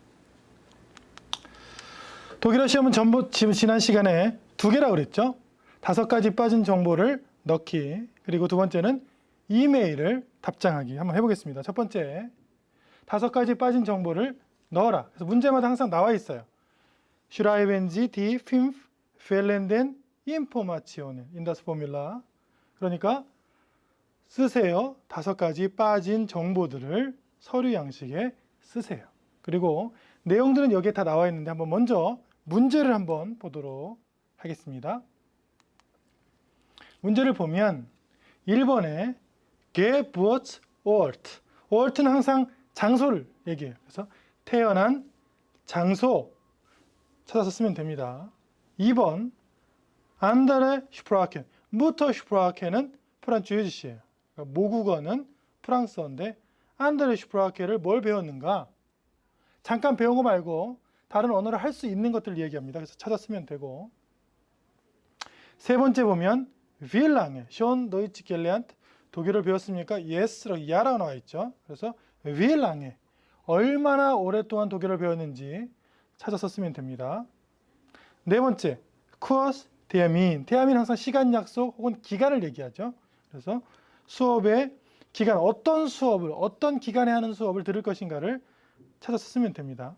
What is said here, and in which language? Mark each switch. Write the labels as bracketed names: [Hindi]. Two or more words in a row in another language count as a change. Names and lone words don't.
[Korean] 독일어 시험은 지난 시간에 두 개라고 그랬죠. 5가지 빠진 정보를 넣기, 그리고 두 번째는 이메일을 답장하기 한번 해보겠습니다. 첫 번째, 5가지 빠진 정보를 넣어라. 그래서 문제마다 항상 나와 있어요. [German] Schreiben Sie die 5 fehlenden Informationen in das Formular. [Korean] 그러니까 쓰세요. 5가지 빠진 정보들을 서류 양식에 쓰세요. 그리고 내용들은 여기에 다 나와 있는데 한번 먼저 문제를 한번 보도록 하겠습니다. 문제를 보면 1번에 Geburtsort. ort는 항상 장소를 얘기해요. 그래서 태어난 장소 찾아서 쓰면 됩니다. [German] 2번 andere Sprachen. [Korean] Muttersprachen은 프란스어예요. 그러니까 모국어는 프랑스어인데 [German] andere Sprachen [Korean] 을 뭘 배웠는가? 잠깐 배운 거 말고 다른 언어를 할 수 있는 것들을 얘기합니다. 그래서 찾아 쓰면 되고. 세 번째 보면 [German] Wie lange schon Deutsch gelernt? [Korean] 독일어를 배웠습니까? Yes라고 야라고 나와 있죠. 그래서 [German] Wie lange? [Korean] 얼마나 오랫동안 독일어를 배웠는지 찾아서 쓰면 됩니다. 네 번째, [German] Kurs Termin. [Korean] Termin 항상 시간 약속 혹은 기간을 얘기하죠. 그래서 수업의 기간, 어떤 수업을, 어떤 기간에 하는 수업을 들을 것인가를 찾아서 쓰면 됩니다.